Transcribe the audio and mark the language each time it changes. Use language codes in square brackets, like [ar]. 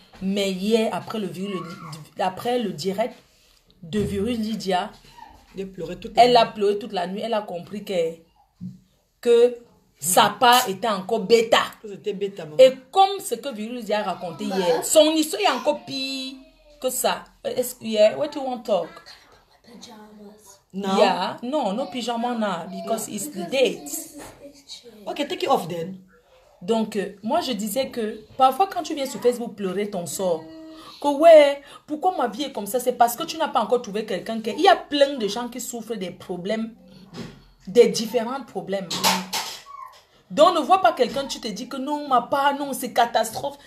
[fr] Mais hier, après le direct de Virus Lydia, elle a pleuré toute la nuit. Elle a compris que sa part était encore bêta. C'était bêta, maman. Et comme ce que Virus Lydia a raconté hier, son histoire est encore pire que ça. [en] Yeah, what do you want to talk? No. Yeah, no pyjama now because it's the date. Okay, take it off then. [fr] Donc, moi je disais que parfois quand tu viens sur Facebook pleurer ton sort, que ouais, pourquoi ma vie est comme ça, c'est parce que tu n'as pas encore trouvé quelqu'un qui... Il y a plein de gens qui souffrent des problèmes, des différents problèmes. Donc ne vois pas quelqu'un, tu te dis que non, ma part, non, c'est catastrophe.